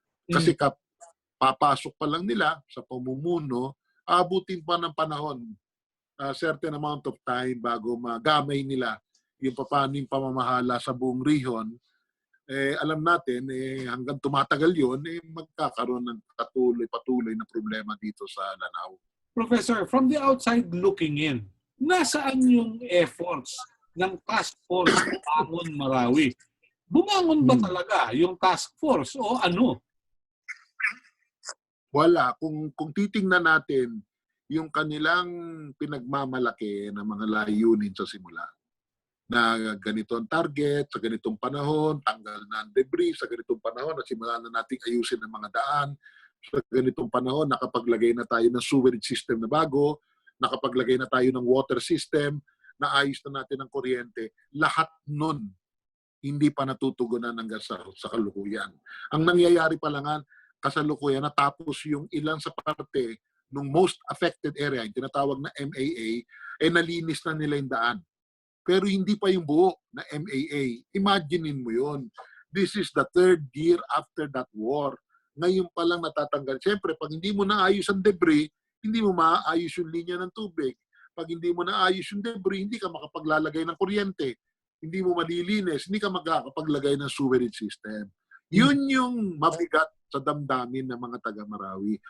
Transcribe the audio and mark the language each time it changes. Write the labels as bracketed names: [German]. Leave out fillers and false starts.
[Filipino] Kasi papasok pa lang nila sa pamumuno, abutin pa ng panahon, [English] certain amount of time [Filipino] bago magamay nila yung paano yung pamamahala sa buong region. Alam natin, hanggang tumatagal yun, magkakaroon ng patuloy na problema dito sa Lanao. [English] Professor, from the outside looking in, [Filipino] nasaan yung efforts ng task force Bangon Marawi? Bumangon ba talaga yung task force o ano? Wala. Kung titingnan natin yung kanilang pinagmamalaki ng mga layunin sa simula, na ganito ang target, sa ganitong panahon, tanggal na ang debris, sa ganitong panahon, nasimulan na natin ayusin ang mga daan, sa ganitong panahon, nakapaglagay na tayo ng sewerage system na bago, nakapaglagay na tayo ng water system, naayos na natin ang kuryente. Lahat nun, hindi pa natutugunan hanggang sa kalukuyan. Ang nangyayari pa lang kasalukuyan, natapos yung ilan sa parte ng most affected area, yung tinatawag na MAA, nalinis na nila yung daan. Pero hindi pa yung buo na MAA. Imaginein mo yun. [English] This is the 3rd year after that war. [Filipino] Ngayon pa lang natatanggal. Siyempre, pag hindi mo naayos ang debris, hindi mo maayos yung linya ng tubig. Pag hindi mo naayos yung debris, hindi ka makapaglalagay ng kuryente. Hindi mo malilinis. Hindi ka makakapaglagay ng sewerage system. Yun yung mabigat sa damdamin ng mga taga-Marawi.